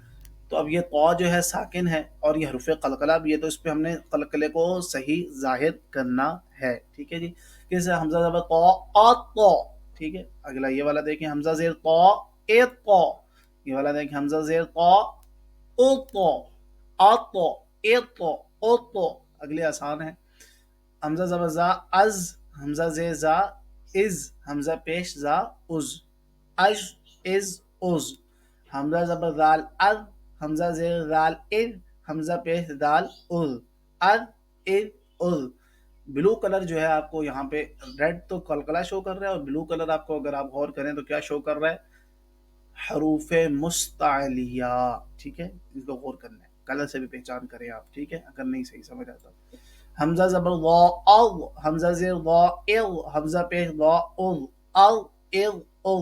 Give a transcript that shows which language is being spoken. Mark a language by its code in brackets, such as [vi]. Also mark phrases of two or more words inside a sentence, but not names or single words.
[ur] تو اب یہ طا جو ہے ساکن ہے اور یہ حروف قلقلہ بھی ہے، تو اس پہ ہم نے قلقلے کو صحیح ظاہر کرنا ہے، ٹھیک ہے جی. جیسے حمزہ زبر تو آ تو، ٹھیک ہے. اگلا یہ والا دیکھیں حمزہ زیر تو اے تو، یہ والا دیکھیں حمزہ زیر تو او تو آ تو اے تو او تو. اگلے آسان ہے. حمزہ زبر زا از، حمزہ زیر زا از، حمزہ پیش زا از، اج از از. حمزہ زبر دال اد، حمزہ زیر دال اد، حمزہ پیش دال اد، اد اد اد. [en] blue colour [ur] جو ہے آپ کو یہاں پہ ریڈ تو قلقلہ شو کر رہا ہے، اور [en] blue colour [ur] آپ کو اگر آپ غور کریں تو کیا شو کر رہا ہے؟ حروف مستعلیہ، ٹھیک ہے. ان کو غور کرنا ہے، کلر سے بھی پہچان کریں آپ، ٹھیک ہے، اگر نہیں صحیح سمجھ آتا. حمزہ زبر ضا اض، حمزہ زیر ضا اض، حمزہ پیش ضا اض، اض اض اض.